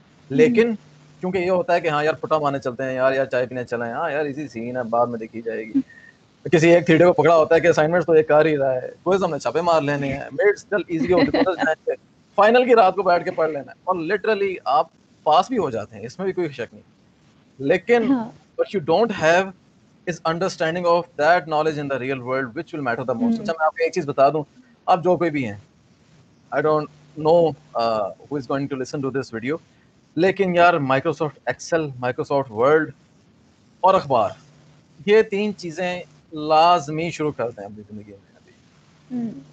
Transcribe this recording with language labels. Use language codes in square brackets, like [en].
[ur] لیکن کیونکہ یہ ہوتا ہے کہ ہاں یار پھٹا مارنے چلتے ہیں, یار چائے پینے چلیں, ہاں یار ایزی سین ہے بعد میں دیکھی جائے گی. کسی ایک تھیٹے کو پکڑا ہوتا ہے کہ اسائنمنٹس تو ایک کر ہی رہا ہے, کوئی ہم نے چھاپے مار لینے ہیں, میٹس چل ایزی ہو گزر جائیں گے, فائنل کی رات کو بیٹھ کے پڑھ لینا ہے, اور لٹرلی آپ پاس بھی ہو جاتے ہیں, اس میں بھی کوئی شک نہیں. لیکن ہاں [en] what you don't have is understanding of that knowledge in the real world which will matter the most. [ur] اچھا میں آپ کو ایک چیز بتا دوں, آپ جو کوئی بھی ہیں, [en] I don't know who is going to listen to this video, [ur] لیکن یار مائکروسافٹ ایکسل, مائکروسافٹ ورڈ اور اخبار, یہ 3 چیزیں لازمی شروع کر دیں اپنی زندگی میں ابھی.